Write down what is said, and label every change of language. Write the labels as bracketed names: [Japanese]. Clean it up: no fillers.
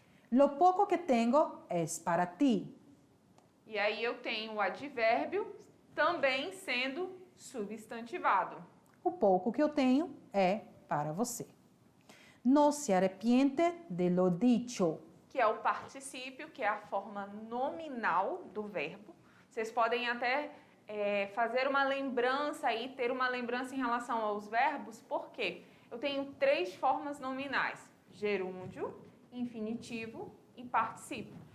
[Spanish] Lo poco que tengo es para ti. [Portuguese] E aí eu tenho o advérbio também sendo substantivado. O pouco que eu tenho é para você. [Spanish] No se arrepiente de lo dicho. [Portuguese] Que é o particípio, que é a forma nominal do verbo. Vocês podem até fazer uma lembrança aí, ter uma lembrança em relação aos verbos, porque eu tenho 3 formas nominais: gerúndio, infinitivo e particípio.